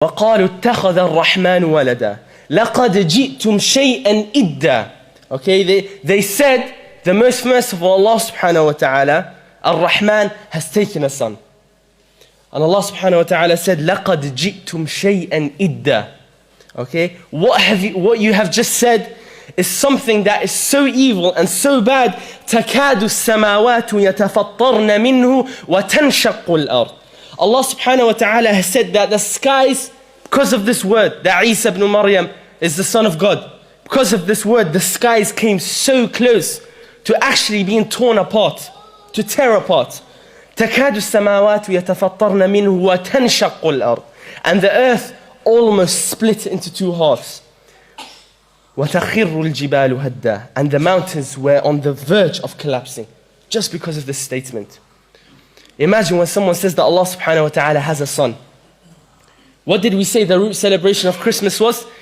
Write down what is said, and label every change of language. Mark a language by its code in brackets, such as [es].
[ar] وقالوا اتخذ الرحمن ولدا لقد جئتم شيئا إدا. [en] Okay, they said, the most merciful Allah subhanahu wa ta'ala, Ar-Rahman, has taken a son. And Allah subhanahu wa ta'ala said, [ar] لقد جئتم شيئا إدا. [en] Okay, what you have just said is something that is so evil and so bad. [ar] تكاد السماوات يتفطرن منه وتنشق الأرض. [en] Allah subhanahu wa ta'ala has said that the skies, because of this word, that Isa ibn Maryam is the son of God, because of this word, the skies came so close to actually being torn apart, to tear apart. [ar] تكاد السماوات يتفطرن منه وتنشق الأرض. [en] And the earth almost split into two halves. [ar] وتخر الجبال هدا. [en] And the mountains were on the verge of collapsing just because of this statement. Imagine when someone says that Allah subhanahu wa ta'ala has a son. What did we say the root celebration of Christmas was?